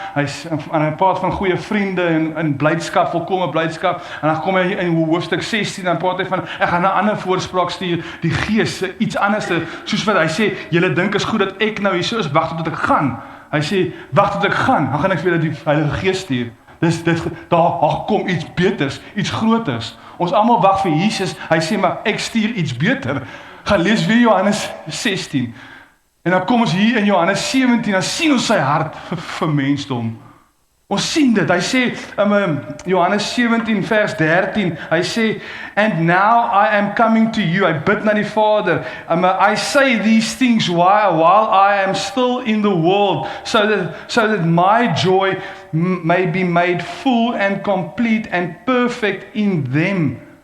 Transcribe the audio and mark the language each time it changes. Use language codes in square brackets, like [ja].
[af] Hy praat van goeie vriende en blydskap, volkomme blydskap. En dan kom hy in hoofstuk 16 dan praat hy van ek gaan 'n ander voorspraak stuur, die Gees, iets anders, soos wat hy sê, julle dink is goed dat ek nou hier so is, wag tot ek gaan. Hy sê, wag tot ek gaan, dan gaan ek vir julle die Heilige Gees stuur. Daar kom iets beters, iets groters. Ons almal wag vir Jesus, hy sê, maar ek stuur iets beter. Gaan lees weer Johannes 16. En dan kom ons hier in Johannes 17, dan sien ons sy hart vir mensdom. Ons sien dit, hy sê, [en] Johannes 17 vers 13, hy sê, and now I am coming to you, [af] hy bid na die Vader, [en] I say these things while I am still in the world, so that my joy may be made full and complete and perfect in them.